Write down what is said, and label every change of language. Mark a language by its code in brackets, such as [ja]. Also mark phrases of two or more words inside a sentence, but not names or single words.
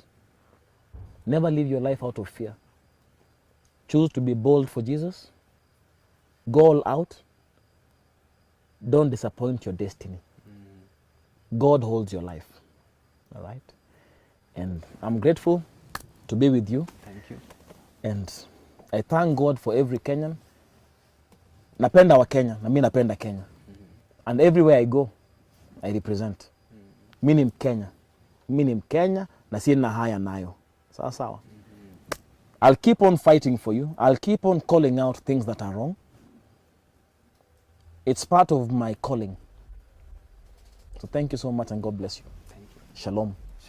[en] Never live your life out of fear. Choose to be bold for Jesus. Go all out. Don't disappoint your destiny. God holds your life. All right? And I'm grateful to be with you. Thank you. And I thank God for every Kenyan. [sw] Napenda wa Kenya, na mimi napenda Kenya. [en] And everywhere I go, I represent. [sw] Mimi ni Mkenya. Mimi ni Mkenya na sina haya nayo. Sawa sawa. [en] I'll keep on fighting for you. I'll keep on calling out things that are wrong. It's part of my calling. So thank you so much and God bless you. Thank you. Shalom.